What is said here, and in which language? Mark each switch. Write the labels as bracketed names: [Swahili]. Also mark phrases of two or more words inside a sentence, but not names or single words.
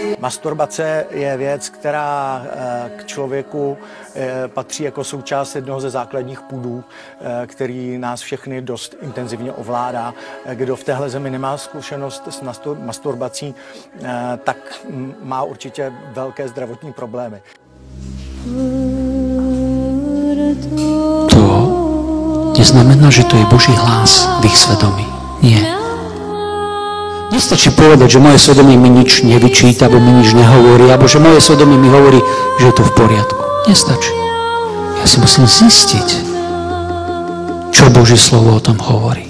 [Czech] Masturbace je věc, která k člověku patří jako součást jednoho ze základních pudů, který nás všechny dost intenzivně ovládá. Kdo v téhle zemi nemá zkušenost s masturbací, tak má určitě velké zdravotní problémy. [Slovak] To neznamená, že to je Boží hlas v ich svedomí. Nie. Nestačí povedať, že moje svedomie mi nič nevyčíta, alebo mi nič nehovorí, alebo že moje svedomie mi hovorí, že je to v poriadku. Nestačí. Ja si musím zistiť, čo Boží slovo o tom hovorí.